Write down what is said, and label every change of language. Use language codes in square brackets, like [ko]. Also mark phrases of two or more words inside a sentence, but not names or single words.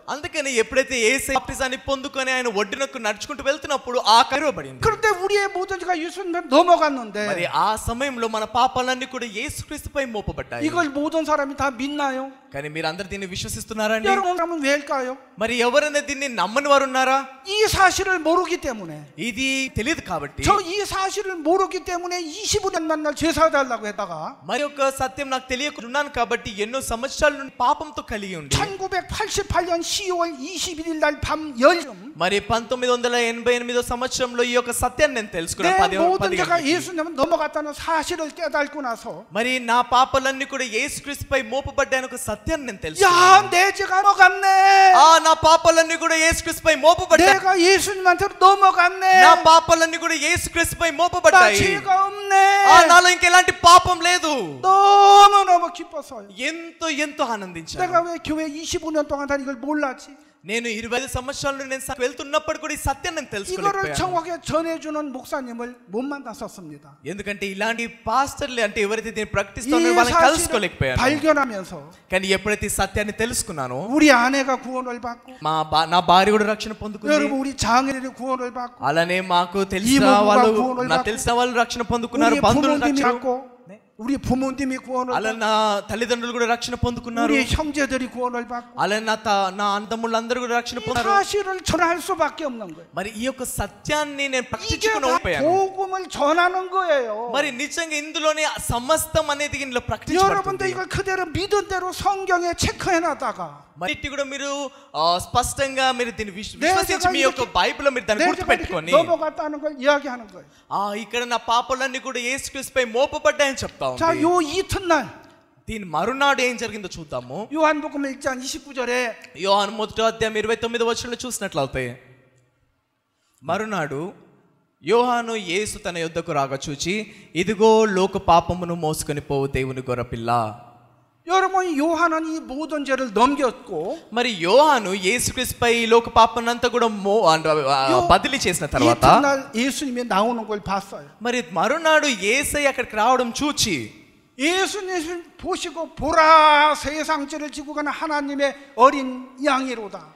[te] అందుకని ఎప్పుడైతే యేసు బాప్టిజాన్ని పొందుకొని ఆయన ఒడ్డునకు నడుచుకుంటూ వెళ్తున్నప్పుడు ఆ తెరవబడింది. [ko] 그런데 우리의 모든 죄가 예수님한테 넘어갔는데 [te] మరి ఆ సమయంలో మన పాపాలన్నీ కూడా యేసుక్రీస్తుపై మోపబడ్డాయి. [ko] 이걸 모든 사람이 다 믿나요? [te] కానీ మీరు అందరు దీన్ని విశ్వసిస్తున్నారండి? [ko] 여러분, 그러면 왜일까요? [te] మరి ఎవరైనా దీన్ని నమ్మని వారు ఉన్నారా? [ko] 이 사실을 모르기 때문에. [te] ఇది తెలియదు కాబట్టి. [ko] 저 이 사실을 모르기 때문에 25년 만날 죄 사달라고 했다가 [te] మరి ఒక సత్యం నాకు తెలియకుండా ఉన్నాను కాబట్టి ఎన్నో సంవత్సరాల నుండి పాపంతో కలిగి ఉండి [ko] 1988년 10월 21일 날 밤 10시 [te] మరి 1988 సంవత్సరంలో ఈ యొక్క సత్యాన్ని నేను [ko] 내 [te] తెలుసుకున్నాను. [ko] 모든 죄가 예수님 넘어갔다는 사실을 깨닫고 나서 [te] మరి నా పాపాలన్నీ కూడా యేసుక్రీస్తుపై మోపబడ్డాయని ఒక సత్యాన్ని నేను తెలుసుకున్నాను. [ko] 야, 내 죄가 넘어갔네. [te] నా పాపాలన్నీ కూడా యేసుక్రీస్తుపై మోపబడ్డాయి. [ko] 내가 예수님한테 넘어갔네. [te] నా పాపాలన్నీ కూడా యేసుక్రీస్తుపై [ko] 나 [te] మోపబడ్డాయి. [ko] 죄가 없네. [te] నాలో ఇంకెలాంటి పాపం లేదు. [ko] 너무너무 기뻤어요. [te] ఎంతో ఆనందించాను. [ko] 내가 왜 교회 25년 동안 다 이걸 몰랐지? [te] నేను 25 సంవత్సరాల నుండి నేను వెళ్తున్నప్పుడు కూడా ఈ సత్యాన్ని నేను [ko] 이거를 [te] తెలుసుకోలేకపోయాను. [ko] 정확하게 전해주는 목사님을 못 만났었습니다. [te] ఎందుకంటే ఇలాంటి పాస్టర్లు అంటే ఎవరైతే దీన్ని [ko] 이 [te] ప్రకటిస్తారో వాళ్ళని [ko] 사실을 [te] కలుసుకోలేకపోయాను. [ko] 발견하면서 [te] కానీ ఎప్పుడైతే ఈ సత్యాన్ని తెలుసుకున్నానో [ko] 우리 아내가 구원을 받고 [te] నా భార్య కూడా రక్షణ పొందుకుంది. [ko] 여러분, 우리 장인들이 구원을 받고 [te] అలానే మాకు తెలిసిన [ko] 이모부가 [te] వాళ్ళు, [ko] 구원을 [te] నాకు [ko] 받고, [te] తెలిసిన వాళ్ళు రక్షణ పొందుకున్నారు. [ko] 우리 [te] బంధువులు [ko] 부모님이 [te] రక్షణ, [ko] 받고 우리 부모님이 구원을 [te] అలా [ko] 받고 [te] నా తల్లిదండ్రులు కూడా రక్షణ పొందుకున్నారు. [ko] 우리 형제들이 구원을 받고 [te] అలా నా అన్నదమ్ములందరూ కూడా రక్షణ [ko] 이 [te] పొందారు. [ko] 사실을 전할 수밖에 없는 거예요. [te] మరి ఈ యొక్క సత్యాన్ని నేను [ko] 이게 다 [te] ప్రకటించుకున్నాను. [ko] 복음을 전하는 거예요. [te] మరి నిజంగా ఇందులోనే సమస్తం అనేది ఇందులో [ko] 여러분도 [te] ప్రకటించబడుతుంది. [ko] 이걸 그대로 믿은 대로 성경에 체크해놨다가 [te] మరి ఇట్టి కూడా మీరు స్పష్టంగా మీరు దీన్ని [ko] 내 [te] విశ్వసించి [ko] 죄가 [te] మీ యొక్క బైబిల్లో మీరు దాన్ని [ko] 내 죄가 [te] గుర్తుపెట్టుకొని [ko] 이렇게 넘어갔다는 걸 이야기하는 거예요. [te] ఇక్కడ నా పాపాలన్నీ కూడా యేసుక్రీస్తుపై మోపబడ్డాయని చెప్తా [ko] 자, [te] ఉంది. [ko] 요 이튿날 [te] దీని మరునాడు ఏం జరిగిందో చూద్దాము. [ko] 요한복음 1장 29절에 [te] యోహాను 1:29 చూసినట్లయితే, మరునాడు యోహాను యేసు తన యొద్దకు రాగా చూచి, ఇదిగో లోక పాపమును మోసుకొని పోవు దేవుని గొర్రెపిల్ల. [ko] 여러분, 요한은 이 모든 죄를 넘겼고 [te] మరి యోహాను యేసుక్రీస్తుపై లోక పాపనంతా కూడా బదిలీ చేసిన తర్వాత [ko] 이튿날 예수님이 나오는 걸 봤어요. [te] మరి మరునాడు యేసయ్య అక్కడికి రావడం చూచి, [ko] 예수님 보시고 보라, 세상 죄를 지고 가는 하나님의 어린 양이로다.